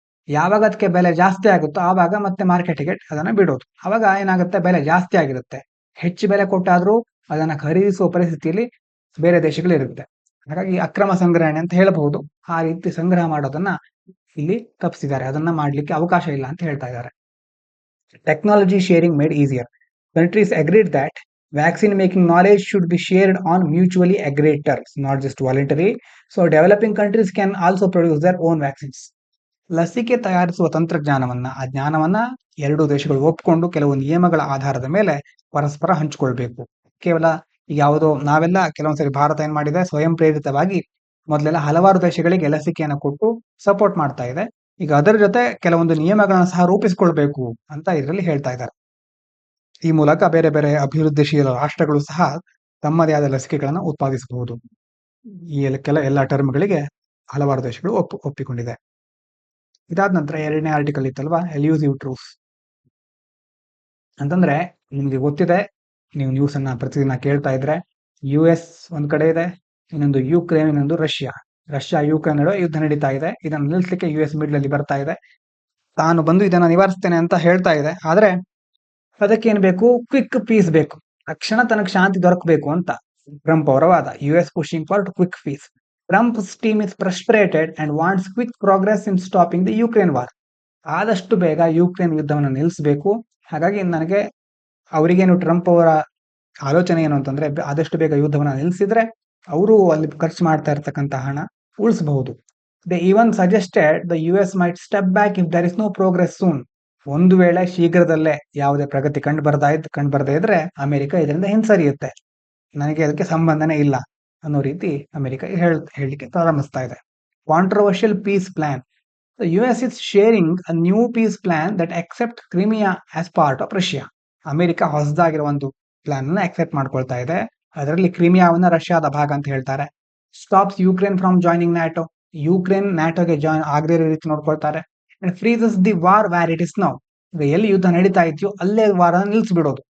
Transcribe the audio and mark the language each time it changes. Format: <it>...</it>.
<kn>ಯಾವಾಗ ಅದಕ್ಕೆ ಬೆಲೆ ಜಾಸ್ತಿ ಆಗುತ್ತೋ ಆವಾಗ ಮತ್ತೆ ಮಾರ್ಕೆಟ್ಗೆ ಅದನ್ನ ಬಿಡೋದು. ಅವಾಗ ಏನಾಗುತ್ತೆ, ಬೆಲೆ ಜಾಸ್ತಿ ಆಗಿರುತ್ತೆ. ಹೆಚ್ಚು ಬೆಲೆ ಕೊಟ್ಟಾದ್ರೂ ಅದನ್ನ ಖರೀದಿಸುವ ಪರಿಸ್ಥಿತಿಯಲ್ಲಿ ಬೇರೆ ದೇಶಗಳಿರುತ್ತೆ. ಹಾಗಾಗಿ ಅಕ್ರಮ ಸಂಗ್ರಹಣೆ ಅಂತ ಹೇಳಬಹುದು. ಆ ರೀತಿ ಸಂಗ್ರಹ ಮಾಡೋದನ್ನ ಇಲ್ಲಿ ತಪ್ಪಿಸಿದ್ದಾರೆ, ಅದನ್ನ ಮಾಡ್ಲಿಕ್ಕೆ ಅವಕಾಶ ಇಲ್ಲ ಅಂತ ಹೇಳ್ತಾ ಇದ್ದಾರೆ.</kn> <en>Technology sharing made easier. Countries agreed that vaccine making knowledge should be shared on mutually agreed terms, not just voluntary. So developing countries can also produce their own vaccines.</en> <kn>ಲಸಿಕೆ ತಯಾರಿಸುವ ತಂತ್ರಜ್ಞಾನವನ್ನ ಆ ಜ್ಞಾನವನ್ನ ಎರಡು ದೇಶಗಳು ಒಪ್ಪಿಕೊಂಡು ಕೆಲವು ನಿಯಮಗಳ ಆಧಾರದ ಮೇಲೆ ಪರಸ್ಪರ ಹಂಚಿಕೊಳ್ಬೇಕು. ಕೇವಲ ಯಾವುದೋ ನಾವೆಲ್ಲ ಕೆಲವೊಂದ್ಸರಿ ಭಾರತ ಏನ್ ಮಾಡಿದೆ, ಸ್ವಯಂ ಪ್ರೇರಿತವಾಗಿ ಮೊದಲೆಲ್ಲ ಹಲವಾರು ದೇಶಗಳಿಗೆ ಲಸಿಕೆಯನ್ನು ಕೊಟ್ಟು ಸಪೋರ್ಟ್ ಮಾಡ್ತಾ ಇದೆ. ಈಗ ಅದರ ಜೊತೆ ಕೆಲವೊಂದು ನಿಯಮಗಳನ್ನ ಸಹ ರೂಪಿಸಿಕೊಳ್ಬೇಕು ಅಂತ ಇದರಲ್ಲಿ ಹೇಳ್ತಾ ಇದ್ದಾರೆ. ಈ ಮೂಲಕ ಬೇರೆ ಬೇರೆ ಅಭಿವೃದ್ಧಿಶೀಲ ರಾಷ್ಟ್ರಗಳು ಸಹ ತಮ್ಮದೇ ಆದ ಲಸಿಕೆಗಳನ್ನು ಉತ್ಪಾದಿಸಬಹುದು. ಈ ಎಲ್ಲ ಟರ್ಮ್ಗಳಿಗೆ ಹಲವಾರು ದೇಶಗಳು ಒಪ್ಪಿಕೊಂಡಿದೆ. ಇದಾದ ನಂತರ ಎರಡನೇ ಆರ್ಟಿಕಲ್ ಇತ್ತಲ್ವಾ, ಎಲ್ಯೂಸಿವ್ ಟ್ರೂಫ್ಸ್ ಅಂತಂದ್ರೆ, ನಿಮ್ಗೆ ಗೊತ್ತಿದೆ, ನೀವು ನ್ಯೂಸ್ ಅನ್ನ ಪ್ರತಿದಿನ ಕೇಳ್ತಾ ಇದ್ರೆ, US ಒಂದ್ ಕಡೆ ಇದೆ, ಇನ್ನೊಂದು ಯುಕ್ರೇನ್, ಇನ್ನೊಂದು ರಷ್ಯಾ ಯುಕ್ರೇನ್ ನಡುವೆ ಯುದ್ಧ ನಡೀತಾ ಇದೆ. ಇದನ್ನು ನಿಲ್ಲಿಸಲಿಕ್ಕೆ US ಮಿಡ್ಲ್ ಅಲ್ಲಿ ಬರ್ತಾ ಇದೆ, ತಾನು ಬಂದು ಇದನ್ನ ನಿವಾರಿಸ್ತೇನೆ ಅಂತ ಹೇಳ್ತಾ ಇದೆ. ಆದ್ರೆ ಅದಕ್ಕೇನ್ ಬೇಕು, ಕ್ವಿಕ್ ಪೀಸ್ ಬೇಕು, ತಕ್ಷಣ ತನಗೆ ಶಾಂತಿ ದೊರಕಬೇಕು ಅಂತ ಟ್ರಂಪ್ ಅವರ ವಾದ.</kn> <en>US pushing for quick peace. Trump's team is frustrated and wants quick progress in stopping the Ukraine war.</en> <kn>ಆದಷ್ಟು ಬೇಗ ಯುಕ್ರೇನ್ ಯುದ್ಧವನ್ನು ನಿಲ್ಲಿಸಬೇಕು. ಹಾಗಾಗಿ ಅವರಿಗೇನು ಟ್ರಂಪ್ ಅವರ ಆಲೋಚನೆ ಏನು ಅಂತಂದ್ರೆ, ಆದಷ್ಟು ಬೇಗ ಯುದ್ಧವನ್ನ ನಿಲ್ಲಿಸಿದ್ರೆ ಅವರು ಅಲ್ಲಿ ಖರ್ಚು ಮಾಡ್ತಾ ಇರ್ತಕ್ಕಂಥ ಹಣ ಉಳಿಸಬಹುದು.</kn> <en>They even suggested the US might step back if there is no progress soon.</en> <kn>ಒಂದು ವೇಳೆ ಶೀಘ್ರದಲ್ಲೇ ಯಾವುದೇ ಪ್ರಗತಿ ಕಂಡುಬರದೇ ಇದ್ರೆ ಅಮೆರಿಕ ಇದರಿಂದ ಹಿಂಸರಿಯುತ್ತೆ, ನನಗೆ ಅದಕ್ಕೆ ಸಂಬಂಧನೇ ಇಲ್ಲ ಅನ್ನೋ ರೀತಿ ಅಮೆರಿಕ ಹೇಳಲಿಕ್ಕೆ ಪ್ರಾರಂಭಿಸ್ತಾ ಇದೆ.</kn> <en>Controversial peace plan. The US is sharing a new peace plan that accepts Crimea as part of Russia.</en> <kn>America ಹೊಸದಾಗಿರೋ ಒಂದು ಪ್ಲಾನ್ ಅನ್ನ ಅಕ್ಸೆಪ್ಟ್ ಮಾಡ್ಕೊಳ್ತಾ ಇದೆ. ಅದರಲ್ಲಿ ಕ್ರಿಮಿಯಾವನ್ನ ರಷ್ಯಾದ ಭಾಗ ಅಂತ ಹೇಳ್ತಾರೆ.</kn> <en>Stops Ukraine from joining NATO.</en> <kn>Ukraine ನ್ಯಾಟೋಗೆ join ಆಗದೇ ಇರೋ ರೀತಿ ನೋಡ್ಕೊಳ್ತಾರೆ.</kn> <en>And freezes the war where it is now.</en> <kn>ಈಗ ಎಲ್ಲಿ ಯುದ್ಧ ನಡೀತಾ ಇದೆಯೋ ಅಲ್ಲೇ ವಾರ ನಿಲ್ಲಿಸ್ಬಿಡೋದು.</kn>